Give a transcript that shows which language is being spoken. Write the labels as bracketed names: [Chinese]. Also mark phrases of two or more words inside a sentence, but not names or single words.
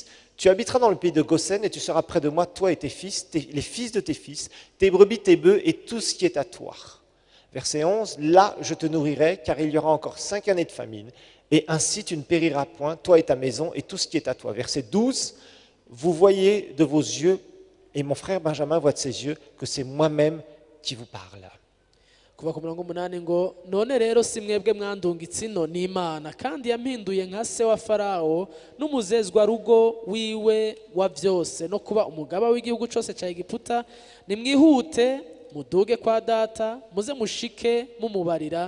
[French] Tu habiteras dans le pays de Goshen et tu seras près de moi, toi et tes fils, les fils de tes fils, tes brebis, tes bœufs et tout ce qui est à toi. Verset 11. Là je te nourrirai car il y aura encore 5 années de famine et ainsi tu ne périras point, toi et ta maison et tout ce qui est à toi. Verset 12. Vous voyez de vos yeux, et mon frère Benjamin voit de ses yeux, que c'est moi-même qui vous parle. [Rundi] kuva ku murongo w'umunani ngo none rero si mwebwe mwandungitse ino ni imana kandi yampinduye nka se wa farawo n'umuzezwarugo wiwe wa byose no kuba umugaba w'igihugu cyose cya egiputa nimwihute muduge kwa data muze mushike mumubarira